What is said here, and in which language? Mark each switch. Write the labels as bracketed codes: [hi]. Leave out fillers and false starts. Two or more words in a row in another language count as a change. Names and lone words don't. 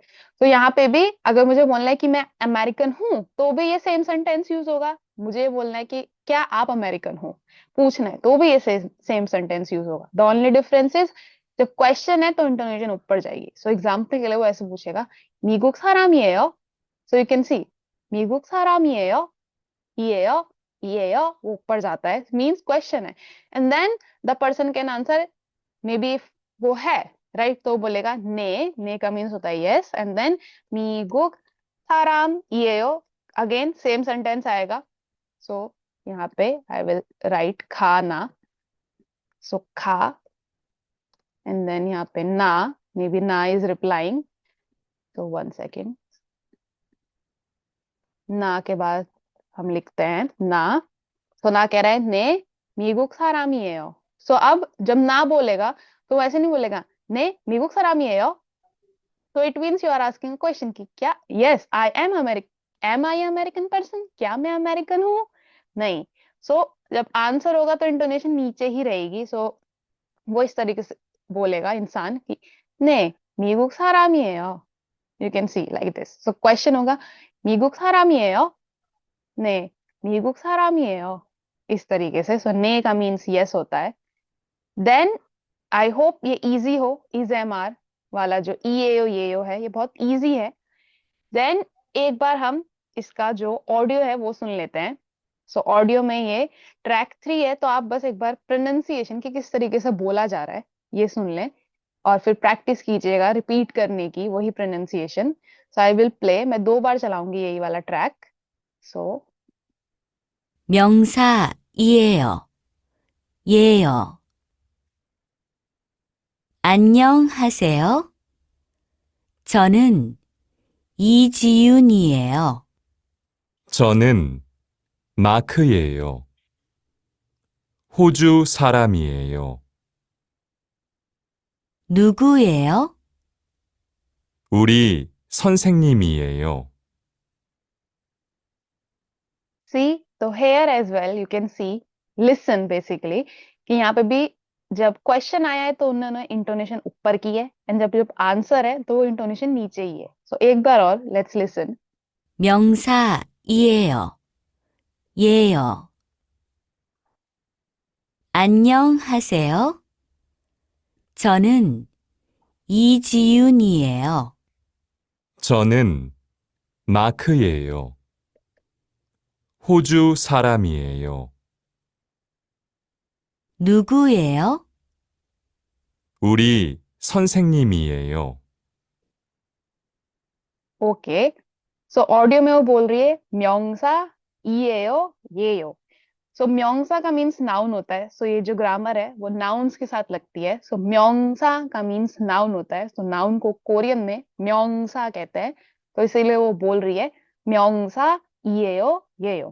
[hi] तो यहाँ पे भी अगर मुझे बोलना है कि मैं अमेरिकन हूं तो भी ये सेम सेंटेंस यूज होगा। मुझे ये बोलना है कि क्या आप अमेरिकन हो, पूछना है तो भी ये सेम सेंटेंस यूज होगा। [en] the only difference is [hi] जब क्वेश्चन है तो इंटोनेशन ऊपर जाएगी। सो एग्जाम्पल के लिए वो ऐसे पूछेगा [ko] 미국 사람이에요, [en] so you can see [ko] 미국 사람이에요, 이에요, 이에요, [hi] वो ऊपर जाता है, मीन्स क्वेश्चन है। [en] and then the person can answer maybe [hi] वो है, राइट, तो बोलेगा ने का मीन्स होता है [en] yes and then [ko] 미국 사람이에요, [hi] अगेन सेम सेंटेंस आएगा। सो यहाँ पे [en] I will write [hi] खाना, सो खा एंड देन यहाँ पे ना, मे बी ना [en] is replying, [hi] तो [en] one second, [hi] ना के बाद हम लिखते हैं ना। तो ना कह रहा है [ko] 네 미국 사람이에요. [hi] सो अब जब ना बोलेगा तो वैसे नहीं बोलेगा [ko] 네 미국 사람이에요. [en] तो it means you are asking question [hi] की क्या [en] yes I am American, am I American person, [hi] क्या मैं अमेरिकन हूँ, नहीं। सो जब आंसर होगा तो इंटोनेशन नीचे ही रहेगी। सो वो इस तरीके से बोलेगा इंसान कि [ko] 네 미국 사람이에요, [en] you can see like this. [hi] सो क्वेश्चन होगा [ko] 미국 사람이에요, 네 미국 사람이에요, [hi] इस तरीके से। सो ने का मीन्स यस होता है। देन [en] I hope [hi] ये इजी हो, [en] is am are [hi] वाला जो ई ए ओ ये ओ है, ये बहुत इजी है। देन एक बार हम इसका जो ऑडियो है वो सुन लेते हैं। सो ऑडियो में ये ट्रैक 3 है, तो आप बस एक बार प्रोनाउंसिएशन की किस तरीके से बोला जा रहा है ये सुन लें, और फिर प्रैक्टिस कीजिएगा रिपीट करने की वही प्रोनाउंसिएशन। [en] so I will play, [hi] मैं 2 बार चलाऊंगी यही वाला ट्रैक। सो [ko] 명사이에요. 예요. 안녕하세요. 저는 이지윤이에요. 저는 마크예요. 호주 사람이에요. 누구예요? 우리 선생님이에요. [hi] सी, तो [en] here as well you can see, listen basically, [hi] कि यहाँ पे भी जब क्वेश्चन आया है तो उन्होंने इंटोनेशन ऊपर की है, एंड जब जब आंसर है तो वो इंटोनेशन नीचे ही है। सो एक बार और [en] let's listen. [ko] 명사이에요. 예요. 안녕하세요. 저는 이지윤이에요. 저는 마크예요. 호주 사람이에요. 누구예요? 우리 선생님이에요. [hi] ओके, सो ऑडियो में वो बोल रही है [ko] 명사 이에요 예요. [hi] सो म्योंगसा का मीन्स नाउन होता है, सो ये जो ग्रामर है वो नाउन्स के साथ लगती है। सो म्योंगसा का मीन्स नाउन होता है, सो नाउन को कोरियन में म्योंगसा कहते हैं, तो इसीलिए वो बोल रही है [ko] 명사 이에요 예요.